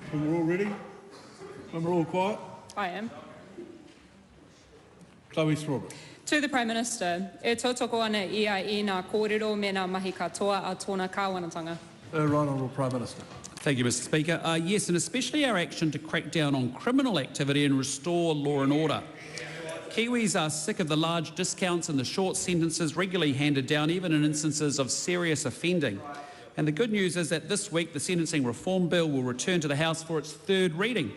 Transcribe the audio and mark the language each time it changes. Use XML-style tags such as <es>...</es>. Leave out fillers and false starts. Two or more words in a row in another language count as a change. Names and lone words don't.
<en>When we're all ready? When we're all quiet? I am. Chloe Strawberry. To the Prime Minister,</en> <mi>e tautoko ana ia I ngā kōrero me ngā mahi katoa a tōna kāwanatanga.</mi> <en>Right Honourable Prime Minister. Thank you, Mr Speaker. Yes, and especially our action to crack down on criminal activity and restore law and order. Kiwis are sick of the large discounts and the short sentences regularly handed down, even in instances of serious offending. And the good news is that this week the Sentencing Reform Bill will return to the House for its third reading.</en>